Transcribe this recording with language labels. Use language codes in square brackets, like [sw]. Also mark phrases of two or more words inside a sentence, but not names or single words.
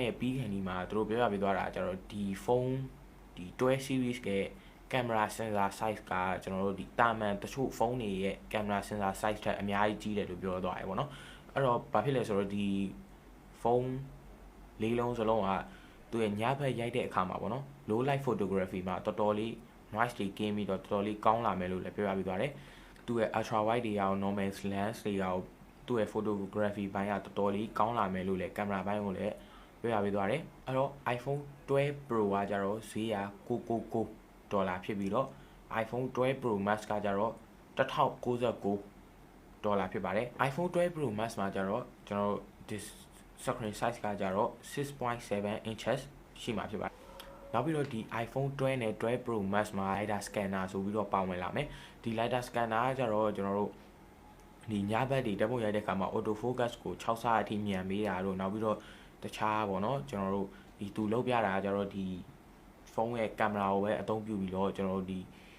[my] ရဲ့ပြီးခါနီမှာသူတို့ပြောပြပေးသွားတာကျတော့ဒီဖုန်းဒီ12 series ကကင်မရာ [en] sensor size [my] ကကျွန်တော်တို့ဒီတာမန်တချို့ဖုန်းတွေရဲ့ ကင်မရာ [en] sensor size [my] ထက်အများကြီးကြီးတယ်လို့ပြောသွားတယ်ပေါ့နော်အဲ့တော့ဘာဖြစ်လဲဆိုတော့ဒီဖုန်းလေးလုံးစလုံးကသူရဲ့ညဘက်ရိုက်တဲ့အခါမှာပေါ့နော် [en] low light photography [my] မှာတော်တော်လေး noise တွေကင်းပြီးတော့တော်တော်လေးကောင်းလာမယ်လို့လည်းပြောပြပေးသွားတယ်သူရဲ့ [en] ultra wide [my] တွေရော [en] normal lens [my] တွေရောသူ့ရဲ့ photography ဘိုင်းကတော်တော်လေးကောင်းလာမယ်လို့လည်းကင်မရာဘိုင်းကိုလည်းပြောပြပေးသွားတယ်အဲ့တော့ iPhone 12 Pro ကကြတော့ဈေးက$999ဖြစ်ပြီးတော့ iPhone 12 Pro Max ကကြတော့ $1099ဖြစ်ပါတယ် iPhone 12 Pro Max မှာကြတော့ကျွန်တော်တို့ [en] this screen size [my] ကကြတော့ 6.7 inches ရှိမှာဖြစ်ပါတယ်နောက်ပြီးတော့ဒီ iPhone 12နဲ့12 Pro Max မှာ [en] LiDAR scanner [my] ဆိုပြီးတော့ပါဝင်လာမယ်ဒီ [en] LiDAR scanner [my] ကကြတော့ကျွန်တော်တို့ဒီညဘက်တွေတက်ပုံရိုက်တဲ့အခါမှာ [en] auto focus [my] ကို6ဆအထိမြန်ပေးတာတို့နောက်ပြီးတော့တခြားပေါ့နော်ကျွန်တော်တို့ဒီသူလောက်ပြတာကကြတော့ဒီဖုန်းရဲ့ကင်မရာကိုပဲအသုံးပြုပြီးတော့ကျွန်တော်တို့ဒီ